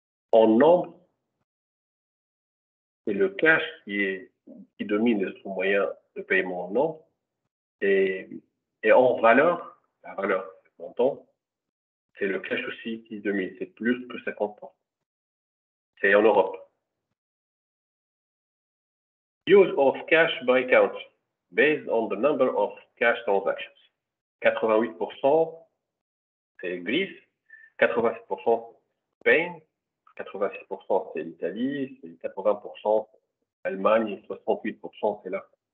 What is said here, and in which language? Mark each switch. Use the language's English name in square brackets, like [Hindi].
[French] En nombre, c'est le cash qui domine les autres moyens de paiement en nombre, et en valeur, la valeur du montant, c'est le cash aussi qui domine, c'est plus que 50%. C'est en Europe. [English] Use of cash by country, based on the number of cash transactions. [French] 88%, c'est Greece, 87% Spain, 86% c'est l'Italie, c'est 80% l'Allemagne et 68% c'est la.